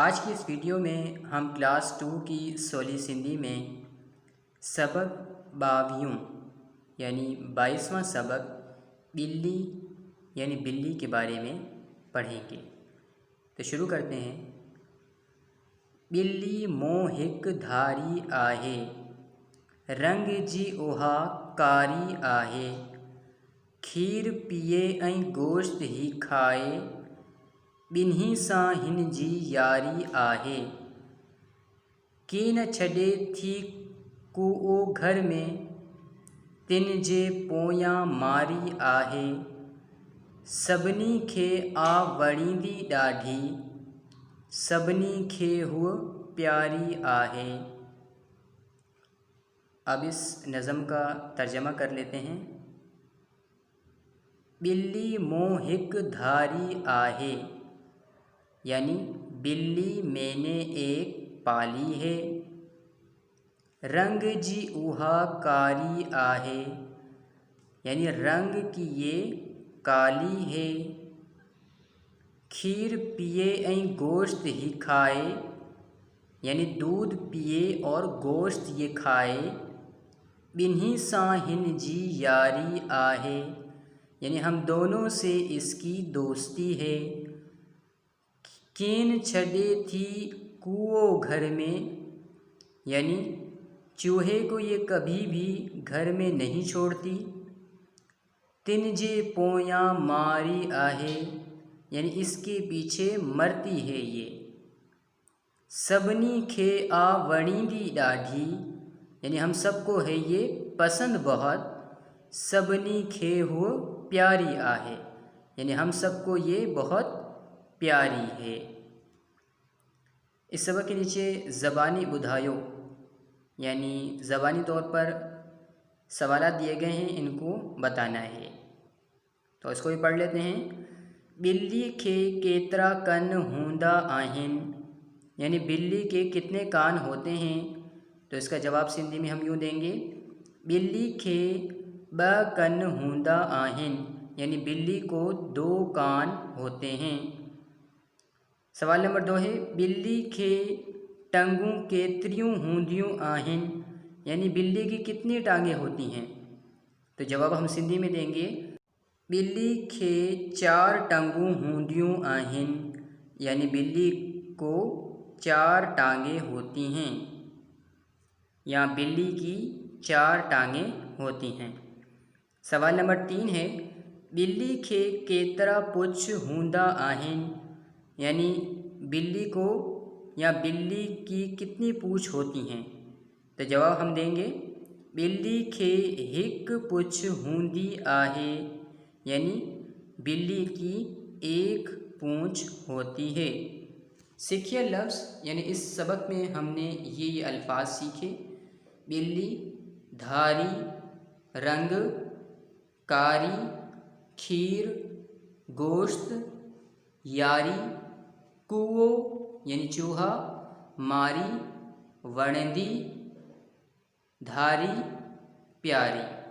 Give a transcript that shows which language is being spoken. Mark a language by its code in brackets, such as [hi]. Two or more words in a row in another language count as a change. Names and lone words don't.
[hi] आज की इस वीडियो में हम क्लास 2 की सोली सिंधी में सबक 22 यानी 22वां सबक बिल्ली यानी बिल्ली के बारे में पढ़ेंगे। तो शुरू करते हैं। [sd] बिल्ली मों हिक धारी आहे, रंग जी उहा कारी आहे। खीर पिए ऐं गोश्त ही खाए, ॿिन्ही सां हिन जी यारी आहे। के न छॾे थी कूओ घर में, तिन जे पोयां मारी आहे। सभिनी खे आ वणींदी ॾाढी, सभिनी खे हूअ प्यारी आहे। [hi] अब इस नज़म का तर्जमा कर लेते हैं। [sd] बिल्ली मों हिक धारी आहे, [hi] यानी बिल्ली मैंने एक पाली है। [sd] रंग जी उहा कारी आहे, [hi] यानी रंग की ये काली है। [sd] खीर पिए ऐं गोश्त ही खाए, [hi] यानी दूध पिए और गोश्त ये खाए। [sd] ॿिन्ही सां हिन जी यारी आहे, [hi] यानी हम दोनों से इसकी दोस्ती है। [sd] केन छॾे थी कूओ घर में, [hi] यानी चूहे को ये कभी भी घर में नहीं छोड़ती। [sd] तिन जे पोयां मारी आहे, [hi] यानी इसके पीछे मरती है ये। [sd] सभिनी खे आ वणींदी ॾाढी, [hi] यानी हम सबको है ये पसंद बहुत। [sd] सभिनी खे हूअ प्यारी आहे, [hi] यानी हम सबको ये बहुत प्यारी है। इस सबक के नीचे [sd] ज़बानी बुधायो, [hi] यानी ज़बानी तौर पर सवालात दिए गए हैं, इनको बताना है। तो इसको भी पढ़ लेते हैं। [sd] बिल्ली खे केतरा कन हूंदा आहिन, [hi] यानी बिल्ली के कितने कान होते हैं। तो इसका जवाब सिंधी में हम यूँ देंगे, [sd] बिल्ली खे ब कन हूंदा आहिन, [hi] यानी बिल्ली को 2 कान होते हैं। सवाल नंबर 2 है, [sd] बिल्ली खे टंगूं केतरियूं हूंदियूं आहिन, [hi] यानी बिल्ली की कितनी टांगें होती हैं। तो जवाब हम सिंधी में देंगे, [sd] बिल्ली खे 4 टंगूं हूंदियूं आहिन, [hi] यानी बिल्ली को 4 टांगें होती हैं। यहाँ बिल्ली की 4 टांगें होती हैं। सवाल नंबर 3 है, [sd] बिल्ली खे केतरा पुछ हूंदा आहिन, [hi] यानी बिल्ली को या बिल्ली की कितनी पूँछ होती हैं। तो जवाब हम देंगे, [sd] बिल्ली खे हिक पुछ हूंदी आहे, [hi] यानी बिल्ली की 1 पूँछ होती है। सीखिए लफ्ज़, यानी इस सबक में हमने ये अल्फाज सीखे। [sd] बिल्ली, धारी, रंग, कारी, खीर, गोश्त, यारी, कूओ [hi] यानी चूहा, [sd] मारी, वणंदी, धारी, प्यारी।